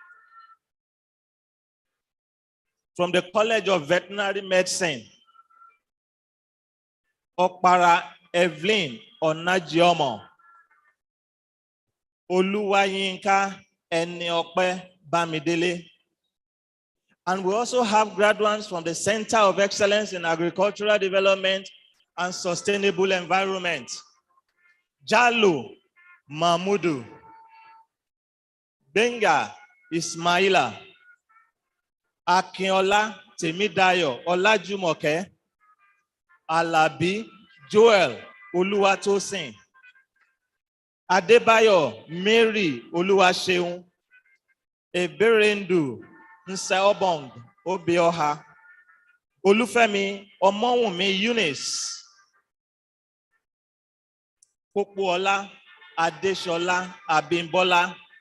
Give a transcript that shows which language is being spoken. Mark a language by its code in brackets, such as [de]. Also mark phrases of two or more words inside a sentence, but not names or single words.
[en] From the College of Veterinary Medicine, Ọ̀para Evelyn Ọ̀nàjíọmọ, Olúwayínká Ẹniọpẹ́ Bámidélé. And we also have graduates from the Center of Excellence in Agricultural Development and Sustainable Environment, Jalo Mahmudu, Benga Ismaila, Akinola Temidayo Olajumoke, Alabi Joel Oluwatosin, Adebayo Mary Oluwaseun, Eberendu Nseobong Obioha, Olufemi Omowunmi Eunice, Popola Adeshola Abimbola,